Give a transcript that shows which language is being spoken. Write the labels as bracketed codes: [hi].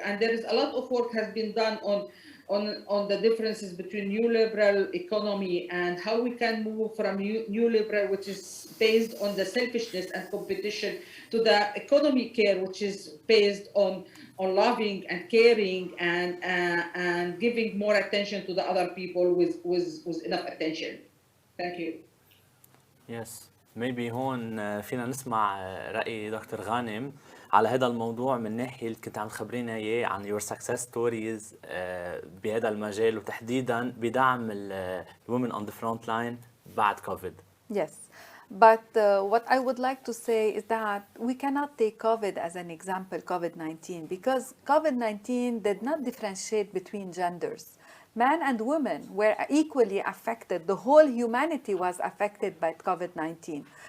[en] And there is a lot of work has been done on the differences between neoliberal economy and how we can move from neoliberal, which is based on the selfishness and competition, to the economy care, which is based on loving and caring and giving more attention to the other people with enough attention. Thank you. Yes. maybe [ar] هون فينا نسمع رأي دكتور غانم على هذا الموضوع من ناحية اللي كنت عم تخبرينا إياه عن [en] your success stories [ar] بهذا المجال وتحديدا بدعم [en] women on the front line [ar] بعد COVID. [en] Yes. But what I would like to say is that we cannot take COVID as an example, COVID-19, because COVID-19 did not differentiate between genders. Men and women were equally affected. The whole humanity was affected by COVID-19.